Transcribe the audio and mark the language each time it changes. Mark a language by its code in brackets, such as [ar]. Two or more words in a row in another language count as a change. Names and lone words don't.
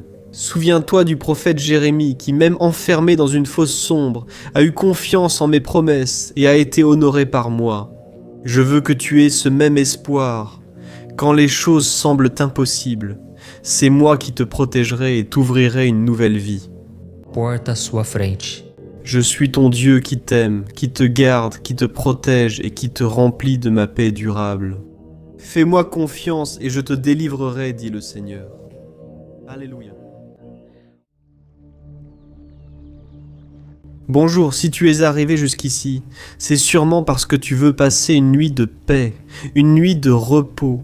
[fr] Souviens-toi du prophète Jérémie qui, même enfermé dans une fosse sombre, a eu confiance en mes promesses et a été honoré par moi. Je veux que tu aies ce même espoir. Quand les choses semblent impossibles, c'est moi qui te protégerai et t'ouvrirai une nouvelle vie. [pt] Porta à sua frente. [fr] Je suis ton Dieu qui t'aime, qui te garde, qui te protège et qui te remplit de ma paix durable. Fais-moi confiance et je te délivrerai, dit le Seigneur. Alléluia. Bonjour, si tu es arrivé jusqu'ici, c'est sûrement parce que tu veux passer une nuit de paix, une nuit de repos.